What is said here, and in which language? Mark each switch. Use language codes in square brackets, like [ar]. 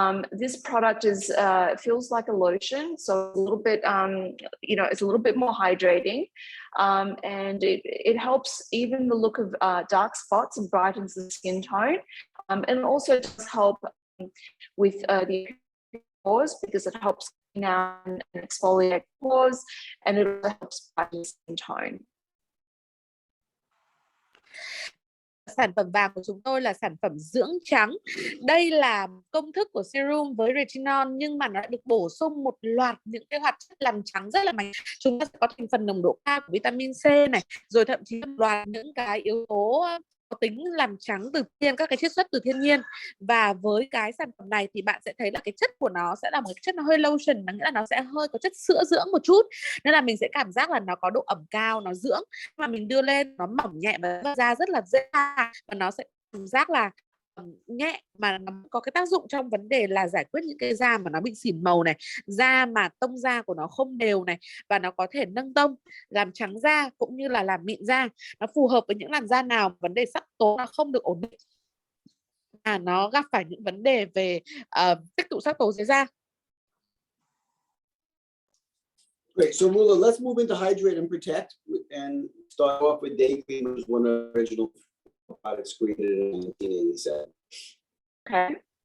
[en] This product is feels like a lotion, so a little bit, it's a little bit more hydrating, and it helps even the look of dark spots and brightens the skin tone, and also does help with the pores because it helps clean out and exfoliate pores, and it also helps brighten skin tone. [vi] Sản phẩm vàng của chúng tôi là sản phẩm dưỡng trắng. Đây là công thức của serum với retinol, nhưng mà nó đã được bổ sung một loạt những cái hoạt chất làm trắng rất là mạnh. Chúng ta sẽ có thành phần nồng độ cao của vitamin C này, rồi thậm chí một loạt những cái yếu tố có tính làm trắng từ thiên, các cái chiết xuất từ thiên nhiên. Và với cái sản phẩm này thì bạn sẽ thấy là cái chất của nó sẽ là một cái chất nó hơi lotion, nghĩa là nó sẽ hơi có chất sữa dưỡng một chút, nên là mình sẽ cảm giác là nó có độ ẩm cao, nó dưỡng, mà mình đưa lên nó mỏng nhẹ và da rất là dễ, và nó sẽ cảm giác là nhẹ, mà nó có cái tác dụng trong vấn đề là giải quyết những cái da mà nó bị xỉn màu này, da mà tông da của nó không đều này, và nó có thể nâng tông, làm trắng da cũng như là làm mịn da. Nó phù hợp với những làn da nào vấn đề sắc tố nó không được ổn định, nó gặp phải những vấn đề về tích tụ sắc tố dưới da. [en] Great. So Rula, let's move into hydrate and protect, and start off with day cream, which was one of the original products created in 1987. Okay.